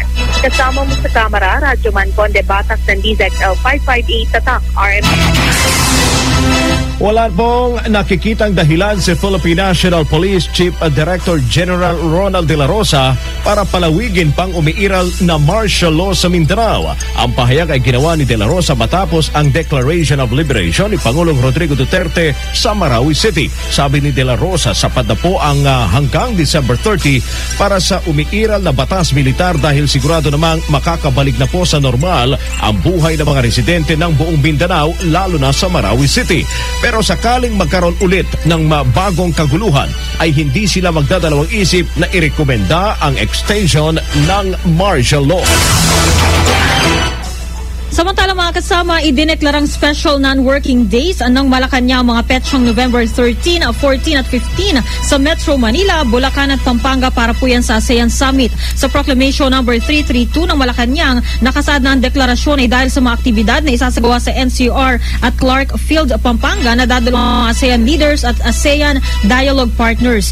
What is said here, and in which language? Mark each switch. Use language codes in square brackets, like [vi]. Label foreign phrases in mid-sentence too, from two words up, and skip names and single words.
[tl] Kasama mo sa kamera, Radyoman Conde Batak ng DZXL 558 Tatak, RMN. Wala pong nakikitang dahilan si [en] Philippine National Police Chief Director General [tl] Ronald de la Rosa para palawigin pang umiiral na martial law sa Mindanao. Ang pahayag ay ginawa ni de la Rosa matapos ang [en] Declaration of Liberation [tl] ni Pangulong Rodrigo Duterte sa Marawi City. Sabi ni de la Rosa, sapat na po ang hanggang December 30 para sa umiiral na batas militar dahil sigurado namang makakabalik na po sa normal ang buhay ng mga residente ng buong Mindanao, lalo na sa Marawi City. Pero sakaling magkaroon ulit ng bagong kaguluhan, ay hindi sila magdadalawang isip na irekomenda ang extension ng [en] martial law. [tl] Samantala mga kasama, idineklarang [en] special non-working days [tl] ng Malacanang mga petsyang November 13, 14 at 15 sa Metro Manila, Bulacan at Pampanga para po yan sa ASEAN Summit. Sa Proclamation number 332 ng Malacanang, nakasaad na ang deklarasyon ay dahil sa mga aktibidad na isasagawa sa NCR at Clark Field, Pampanga na dadalawang mga [en] ASEAN leaders [tl] at ASEAN Dialogue Partners.